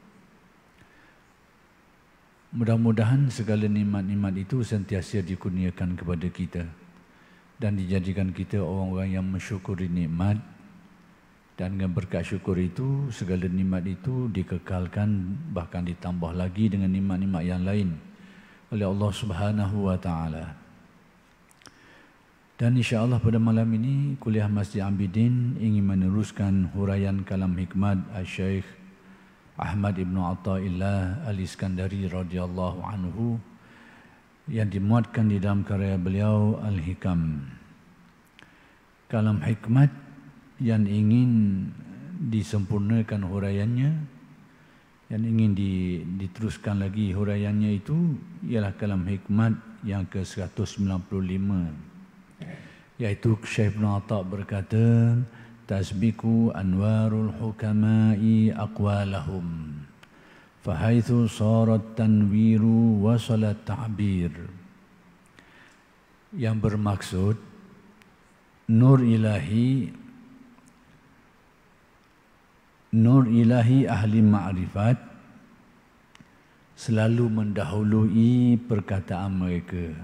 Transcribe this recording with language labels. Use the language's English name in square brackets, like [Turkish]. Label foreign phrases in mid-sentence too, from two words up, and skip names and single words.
[Malay] Mudah-mudahan segala nikmat-nikmat itu sentiasa dikurniakan kepada kita. Dan dijadikan kita orang-orang yang mensyukuri nikmat. Dan dengan berkat syukur itu, segala nikmat itu dikekalkan, bahkan ditambah lagi dengan nikmat-nikmat yang lain oleh Allah [Arabic] سبحانه وتعالى. [Malay] Dan insya-Allah pada malam ini kuliah Masjid Abidin ingin meneruskan huraian kalam hikmat Al-Syeikh Ahmad Ibn Atta'illah Al-Iskandari [Arabic] رضي الله عنه [Malay] yang dimuatkan di dalam karya beliau Al-Hikam. Kalam hikmat yang ingin disempurnakan huraiannya, yang ingin diteruskan lagi huraiannya itu ialah kalam hikmat yang ke-195, yaitu Syekh Ibn Atta' berkata, [Arabic] تسبق أنوار الحكماء أقوالهم فحيث صار التنوير وصل التعبير, [Malay] yang bermaksud nur ilahi ahli ma'rifat selalu mendahului perkataan mereka.